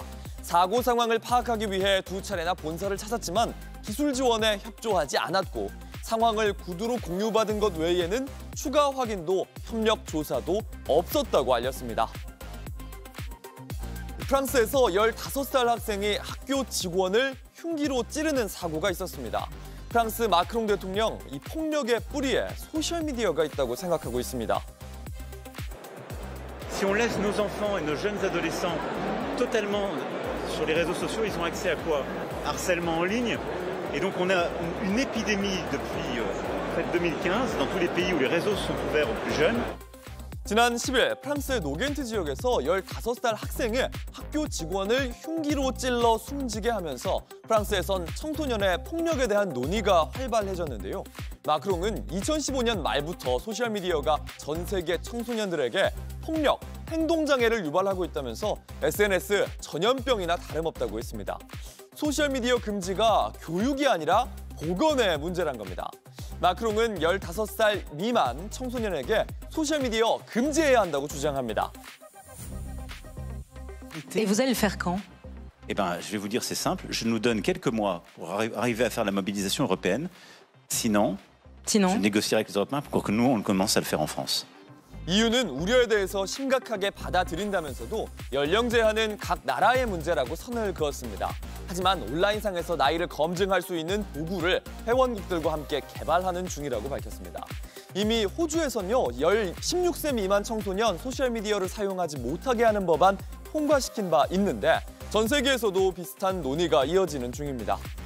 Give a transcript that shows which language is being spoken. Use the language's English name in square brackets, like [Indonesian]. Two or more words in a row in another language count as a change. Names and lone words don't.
[Korean] 사고 상황을 파악하기 위해 2차례나 본사를 찾았지만 기술 지원에 협조하지 않았고 상황을 구두로 공유받은 것 외에는 추가 확인도 협력 조사도 없었다고 알렸습니다. 프랑스에서 15살 학생이 학교 직원을 흉기로 찌르는 사고가 있었습니다. 프랑스 마크롱 대통령, 이 폭력의 뿌리에 소셜미디어가 있다고 생각하고 있습니다. [French] Si on laisse nos enfants et nos jeunes adolescents totalement sur les réseaux sociaux, ils ont accès à quoi? Harcèlement en ligne. Et donc on a une épidémie depuis 2015 dans tous les pays où les réseaux sont ouverts aux plus jeunes. [Korean] 지난 10일 프랑스의 노겐트 지역에서 15살 학생이 학교 직원을 흉기로 찔러 숨지게 하면서 프랑스에선 청소년의 폭력에 대한 논의가 활발해졌는데요. 마크롱은 2015년 말부터 소셜미디어가 전 세계 청소년들에게 폭력, 행동장애를 유발하고 있다면서 SNS 전염병이나 다름없다고 했습니다. 소셜미디어 금지가 교육이 아니라 보건의 문제란 겁니다. 마크롱은 15살 미만 청소년에게 소셜미디어 금지해야 한다고 주장합니다. [French] Et vous allez le faire quand? Eh bien, je vais vous dire, c'est simple. Je nous donne quelques mois pour arriver à faire la mobilisation européenne. Sinon, je négocierai avec les Européens pour que nous, on commence à le faire en France. [Korean] 이유는 우려에 대해서 심각하게 받아들인다면서도 연령 제한은 각 나라의 문제라고 선을 그었습니다. 하지만 온라인상에서 나이를 검증할 수 있는 도구를 회원국들과 함께 개발하는 중이라고 밝혔습니다. 이미 호주에선요, 16세 미만 청소년 소셜미디어를 사용하지 못하게 하는 법안 통과시킨 바 있는데 전 세계에서도 비슷한 논의가 이어지는 중입니다.